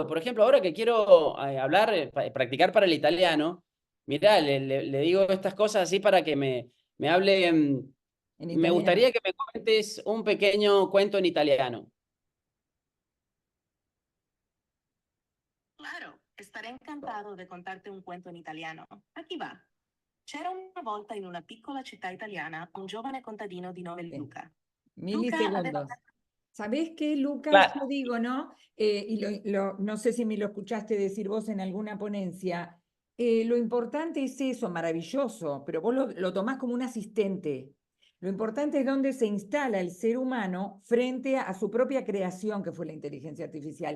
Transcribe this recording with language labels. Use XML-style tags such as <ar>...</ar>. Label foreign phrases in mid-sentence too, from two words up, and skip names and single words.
<es>Por ejemplo, ahora que quiero hablar, practicar para el italiano, mirá, le digo estas cosas así para que me hable. En Me italiano. gustaría que me cuentes un pequeño cuento en italiano. Claro, estaré encantado de contarte un cuento en italiano. Aquí va.</es> <it>C'era una volta in una piccola città italiana un giovane contadino di nome</it> <es>Sí.</es> <it>Luca. Luca aveva.</it> <es>Milisegundos. ¿Sabés qué, Lucas? Claro. Yo digo, ¿no? Y no sé si me lo escuchaste decir vos en alguna ponencia. Lo importante es eso, maravilloso, pero vos lo tomás como un asistente. Lo importante es dónde se instala el ser humano frente a su propia creación, que fue la inteligencia artificial.</es>